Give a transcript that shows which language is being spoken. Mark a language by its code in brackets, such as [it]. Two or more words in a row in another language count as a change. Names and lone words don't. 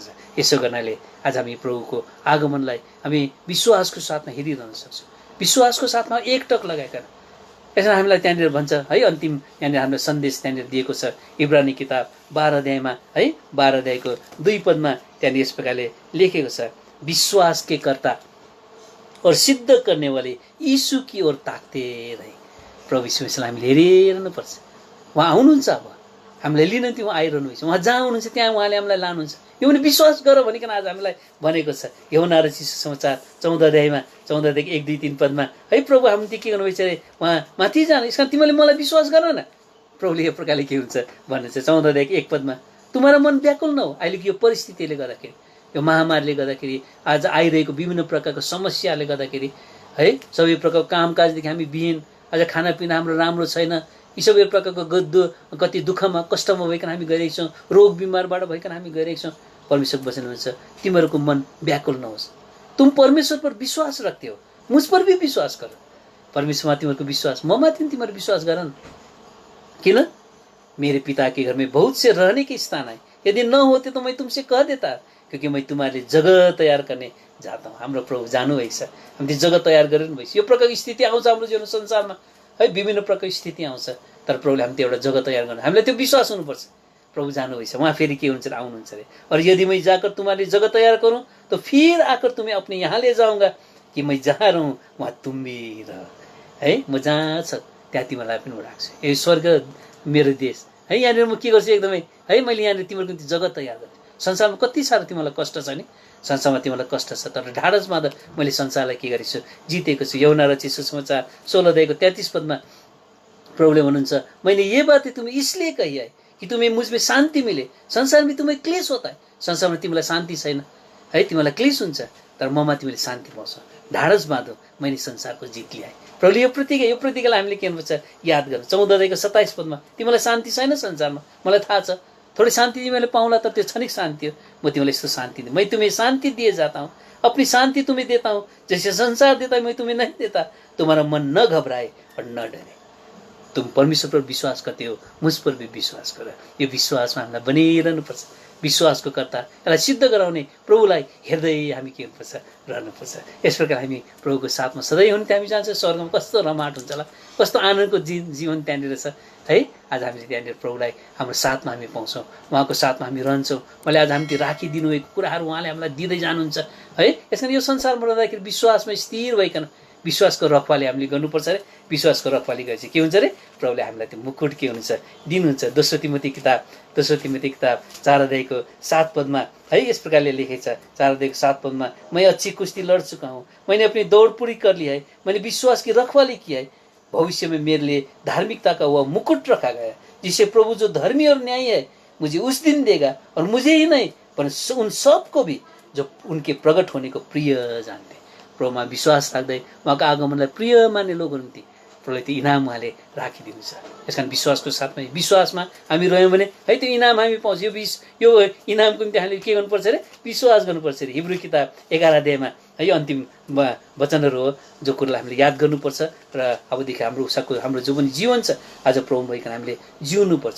[ne] यसो गर्नाले आज हामी प्रभुको आगमनलाई हामी विश्वासको साथमा हेरिरहन सक्छौँ, विश्वासको साथमा एकटक लगाइकन। यसमा हामीलाई त्यहाँनिर भन्छ है, अन्तिम यहाँनिर हाम्रो सन्देश त्यहाँनिर दिएको छ इब्रानी किताब 12 अध्यायमा है, 12 अध्यायको 2 पदमा त्यहाँनिर यस प्रकारले लेखेको छ, [hi] विश्वास के कर्ता और सिद्ध करने वाले यीशु की ओर ताक्ते रहे। [ne] प्रभु यीशुलाई हामीले हेरिरहनुपर्छ। उहाँ आउनुहुन्छ, अब हामीलाई लिन त्यो उहाँ आइरहनुहुन्छ, उहाँ जहाँ हुनुहुन्छ त्यहाँ उहाँले हामीलाई लानुहुन्छ। यो पनि विश्वास गर भनिकन आज हामीलाई भनेको छ। यूहन्ना रचित सुसमाचार 14 अध्यायमा 14 देखि 1, 2, 3 पदमा है, प्रभु हामीले के गर्नुभएछ अरे, उहाँ माथि जानु, यस कारण तिमीले मलाई विश्वास गर न। प्रभुले यो प्रकारले के हुन्छ भन्नुहुन्छ 14 अध्यायको 1 पदमा, [hi] तुम्हारा मन व्याकुल नहो। [ne] अहिलेको यो परिस्थितिले गर्दाखेरि, यो महामारीले गर्दाखेरि, आज आइरहेको विभिन्न प्रकारको समस्याले गर्दाखेरि है, सबै प्रकारको कामकाजदेखि हामी विहीन, आज खानापिना हाम्रो राम्रो छैन, यी सबै प्रकारको कति दुःखमा कष्टमा भइकन हामी गइरहेको छौँ, रोग बिमारबाट भइकन हामी गइरहेको छौँ। परमेश्वर वचन हुन्छ, तिमीहरूको मन व्याकुल नहोस्, [hi] तुम परमेश्वर पर विश्वास रखते हो, मुझ पर भी विश्वास गर। [ne] परमेश्वरमा तिमीहरूको विश्वास, म माथि तिमीहरू विश्वास गर न। किन? [hi] मेरे पिता के घर में बहुत से रहने के स्थान है, यदि न होते तो मैं तुमसे कह देता, क्योंकि मैं तुम्हारे जगह तयार करने जाता हूँ। [ne] हाम्रो प्रभु जानुभएछ, हामीले जगह तयार गरेर भएछ। यो प्रकारको स्थिति आउँछ हाम्रो जीवन संसारमा है, विभिन्न प्रकारको स्थिति आउँछ, तर प्रभुले हामी त्यो एउटा जगह तयार गर्नु, हामीलाई त्यो विश्वास हुनुपर्छ। प्रभु जानुभएछ, उहाँ फेरि के हुन्छ, आउनुहुन्छ अरे। [hi] और यदि मैं जाकर तुम्हारे जगह तयार करूँ तो फिर आकर तुम्हें अपने यहाँ ले जाऊँगा, कि मैं जहाँ रहूँ वहाँ तुम भी रह है, [ne] म जहाँ छ त्यहाँ तिमीलाई पनि राख्छु। यो स्वर्ग मेरो देश है, यहाँनिर म के गर्छु एकदमै है, मैले यहाँनिर तिमीहरूको निम्ति जगत तयार गर्छु। संसारमा कति साह्रो तिमीलाई कष्ट छ नि, संसारमा तिमीलाई कष्ट छ, तर ढाडसमा त मैले संसारलाई के गरेको छु, जितेको छु। यूहन्ना रचित सुसमाचार 16 अध्यायको 33 पदमा प्रभुले भन्नुहुन्छ, [hi] मैंने ये बातें तुम्हें इसलिए कही है कि तुम्हें मुझमें शान्ति मिले, संसार में तुम्हें क्लेश होता है। [ne] संसारमा तिमीलाई शान्ति छैन है, तिमीलाई क्लेश हुन्छ, तर ममा तिमीले शान्ति पाउँछ। ढाडस बाँधो, मैले संसारको जित ल्याएँ। प्रभुले यो प्रतिज्ञालाई हामीले के गर्नुपर्छ, याद गर्नु। 14 अध्यायको 27 पदमा, तिमीलाई शान्ति छैन संसारमा, मलाई थाहा छ, थोड़ी शान्ति तिमीले पाउला, तर त्यो क्षणिक शान्ति हो। म तिमीलाई यस्तो शान्ति दिएँ, [hi] मैं तुम्हें शान्ति दिए जाता हूँ, अपनी शान्ति तुम्हें देता हूँ, जैसे संसार देता है मैं तुम्हें नहीं देता। तुम्हारा मन न घबराए और न डरे। तुम परमेश्वर पर विश्वास करते हो, मुझ पर भी विश्वास गर। [ne] यो विश्वासमा हामीलाई बनिरहनुपर्छ। विश्वासको कर्ता, यसलाई सिद्ध गराउने प्रभुलाई हेर्दै हामी के हुनुपर्छ, रहनुपर्छ। यस प्रकार हामी प्रभुको साथमा सधैँ हुन हामी जान्छ। स्वर्गमा कस्तो रमाट हुन्छ होला, कस्तो आनन्दको जीवन त्यहाँनिर छ है। आज हामीले त्यहाँनिर प्रभुलाई हाम्रो साथमा हामी पाउँछौँ, उहाँको साथमा हामी रहन्छौँ। मैले आज हामीले राखिदिनु भएको कुराहरू उहाँले हामीलाई दिँदै जानुहुन्छ है। यसरी यो संसारमा रहँदाखेरि विश्वासमा स्थिर भइकन विश्वासको रखवाली हामीले गर्नुपर्छ अरे। विश्वासको रखवाली गरेपछि के हुन्छ अरे, प्रभुले हामीलाई त्यो मुकुट के हुन्छ, दिनुहुन्छ। दोस्रो तिमोथी किताब 4 अध्यायको 7 पदमा है, यस प्रकारले लेखेको छ। 4 अध्यायको 7 पदमा, [hi] मैं अच्छी कुश्ती लड़ चुका हूँ, मैंने अपनी दौड़ पूरी कर ली है, मैंने विश्वास की रखवाली की है। भविष्य में मेरे लिए धार्मिकता का वह मुकुट रखा गया, जिसे प्रभु जो धर्मी और न्यायी है मुझे उस दिन देगा, और मुझे ही नहीं पर उन सबको भी जो उनके प्रकट होने को प्रिय जानते। [ne] प्रभुमा विश्वास राख्दै उहाँको आगमनलाई प्रिय मान्ने लोकहरू निम्ति प्रभुले त्यो इनाम उहाँले राखिदिनु छ। यस कारण विश्वासको साथमा विश्वासमा हामी रह्यौँ भने है त्यो इनाम हामी पाउँछ। यो इनामको निम्ति हामीले के गर्नुपर्छ अरे, विश्वास गर्नुपर्छ अरे। हिब्रू किताब 11 अध्यायमा है अन्तिम वचनहरू हो, जो कुरालाई हामीले याद गर्नुपर्छ र अबदेखि हाम्रो जो पनि जीवन छ आज प्रभु भइकन हामीले जिउनुपर्छ।